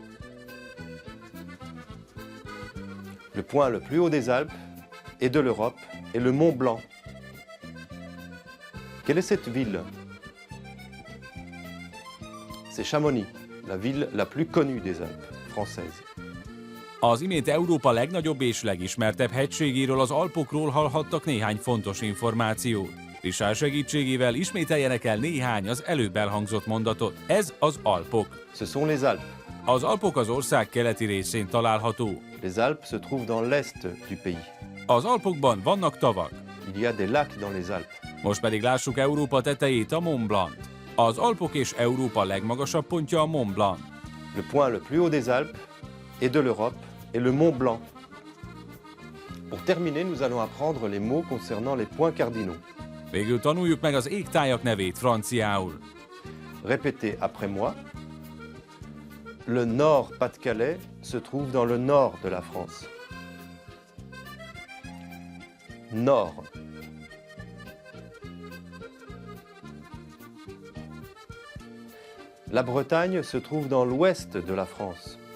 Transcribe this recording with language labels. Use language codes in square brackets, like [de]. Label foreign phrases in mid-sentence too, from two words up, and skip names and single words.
[fr] Le point le plus haut des Alpes et de l'Europe est le Mont Blanc. Quelle est cette ville? C'est Chamonix, la ville la plus connue des Alpes françaises. [hu] Az imént Európa legnagyobb és legismertebb hegységéről, az Alpokról hallhattak néhány fontos információt. Richard segítségével ismételjenek el néhány az előbb elhangzott mondatot. Ez az Alpok. [fr] Ce sont les Alpes. [hu] Az Alpok az ország keleti részén található. [fr] Les Alpes se trouvent dans l'est du pays. [hu] Az Alpokban vannak tavak. [fr] Il y a des lacs dans les Alpes. [hu] Most pedig lássuk Európa tetejét, a Mont Blanc. Az Alpok és Európa legmagasabb pontja a Mont Blanc. [fr] Le point le plus haut des Alpes et de l'Europe est le Mont Blanc. Pour terminer, nous allons apprendre les mots concernant les points cardinaux. [hu] Végül tanuljuk meg az égtájak nevét franciául. [fr] Répétez après moi. Le Nord-Pas-de-Calais se trouve dans le nord de la France. Nord. La Bretagne se trouve dans l'ouest de la France.